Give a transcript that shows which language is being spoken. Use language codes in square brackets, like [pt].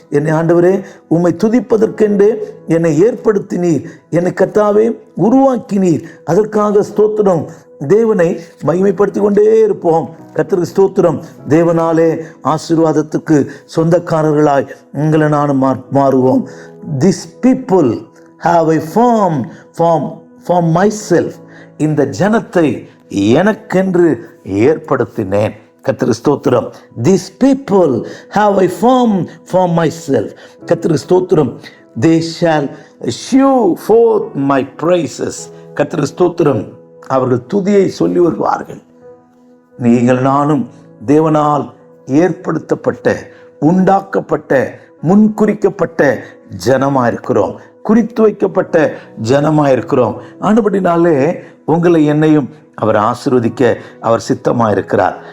[ta] என்னை ஆண்டவரே உம்மை துதிப்பதற்கென்று என்னை ஏற்படுத்தினீர், என்னை கர்த்தாவே உருவாக்கினீர். அதற்காக ஸ்தோத்திரம். தேவனை மகிமைப்படுத்தி கொண்டே இருப்போம். கர்த்தருக்கு ஸ்தோத்திரம். தேவனாலே ஆசீர்வாதத்துக்கு சொந்தக்காரர்களாய் உங்களை நானும் மாறுவோம். [en] These people have I formed for myself. [ta] இந்த ஜனத்தை எனக்கென்று ஏற்படுத்தினேன். கர்த்தருக்கு ஸ்தோத்திரம். [en] These people have I formed for myself. கர்த்தருக்கு ஸ்தோத்திரம். they shall shew forth my praises. [ta] கர்த்தருக்கு ஸ்தோத்திரம். அவர்கள் துதியை சொல்லி வருவார்கள். நீங்கள் நானும் தேவனால் ஏற்படுத்தப்பட்ட, உண்டாக்கப்பட்ட, முன்குறிக்கப்பட்ட ஜனமா இருக்கிறோம், குறித்து வைக்கப்பட்ட ஜனமா இருக்கிறோம். ஆனபடினாலே உங்களை என்னையும் அவர் ஆசீர்வதிக்க அவர் சித்தமா இருக்கிறார்.